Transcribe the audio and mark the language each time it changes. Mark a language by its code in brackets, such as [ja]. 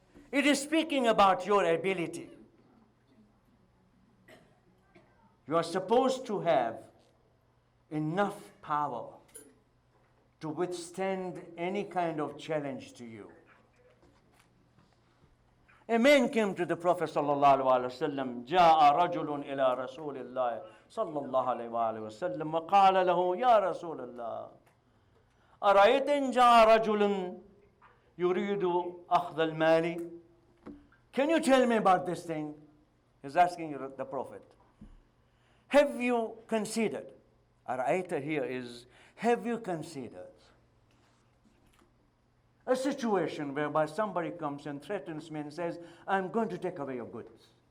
[en] It is speaking about your ability. You are supposed to have enough power to withstand any kind of challenge to you. A man came to the Prophet sallallahu alaihi wasallam. [ar] جاء رجل إلى رسول الله صلى الله عليه وسلم وقال له يا رسول الله أرأيت إن جاء رجل يريد أخذ المال. [en] Can you tell me about this thing? He's asking the Prophet. Have you considered? Ara'ayta here is, have you considered a situation whereby somebody comes and threatens me and says, I'm going to take away your goods.